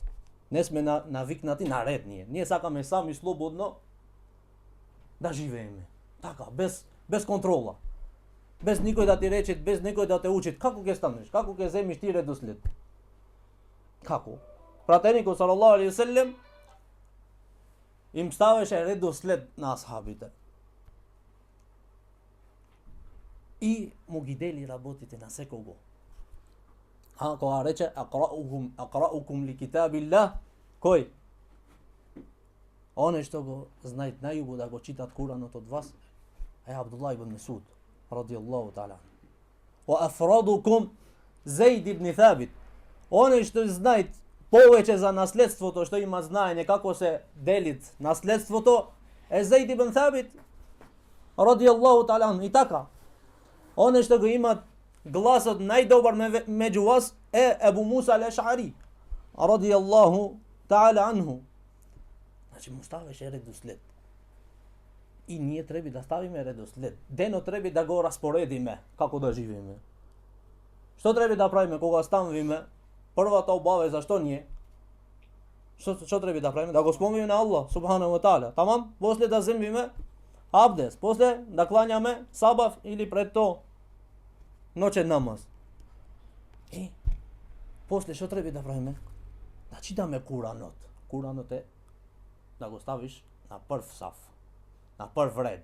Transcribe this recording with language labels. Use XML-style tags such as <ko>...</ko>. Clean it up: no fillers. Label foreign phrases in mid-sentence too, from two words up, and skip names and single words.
<mk>Не сме навикнати на ред ние. Ние сакаме сами слободно да живееме. Така, без контрола. Без никој да ти рече, без никој да те учи како ќе станеш, како ќе земиш ти редослед. Како? Пратеникот</mk> <ar>صلى الله عليه وسلم</ar> <mk>им ставеше редослед на асхабите. И му ги дели работите на секого. Кога рече</mk> <ar>أقرؤكم لكتاب الله,</ar> <mk>кој? Оне што го знаат најубаво да го читат Куранот од вас е Абдулlah ibn Mas'ud</mk> <ar>رضي الله تعالى. وأفرضكم زيد بن ثابت.</ar> <mk>Оне што знаат повеќе за наследството, што има знаење како се делит наследството, е Zaid ibn Thabit</mk> <ar>رضي الله تعالى.</ar> <mk>И така, оне што го имат гласот најдобар меѓу вас е Ебу Муса ал-Еш'ари</mk> <ar>رضي الله تعالى عنه.</ar> <mk>Значи му ставеше редослед. И ние треба да ставиме редослед. Денот треба да го распоредиме како да живееме. Што треба да правиме кога стануваме? Првата обавеза што ние? Што треба да правиме? Да го спомнеме на Аллах</mk> <ar>سبحانه وتعالى.</ar> <mk>Тамам, после да земиме абдес, после да клањаме сабав или пред тоа ноќен намаз. И после што треба да правиме? Да читаме Куранот. Куранот е да го ставиш на прв саф, на прв ред.</mk>